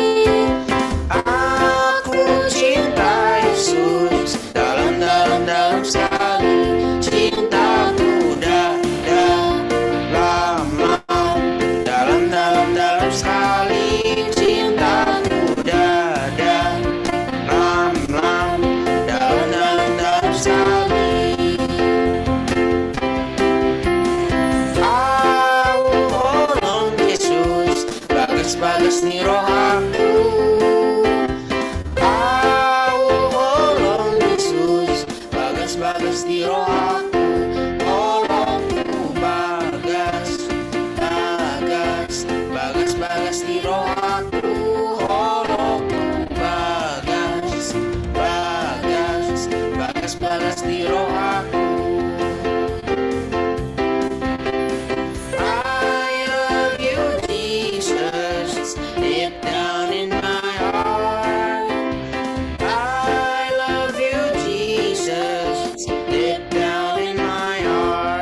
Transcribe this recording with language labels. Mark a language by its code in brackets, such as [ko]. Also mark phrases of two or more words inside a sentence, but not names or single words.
[id] Aku cinta Yesus dalam sekali. Cintaku dalam sekali. Cintaku dalam sekali. [bbc] Bagas ni roh aku, Yesus, bagas ni roh aku, tolongku bagas ni roh aku, tolongku bagas bagas-bagas di roh aku. [en] I love you, Jesus, deep down in my heart. I love you, Jesus, deep down in my heart.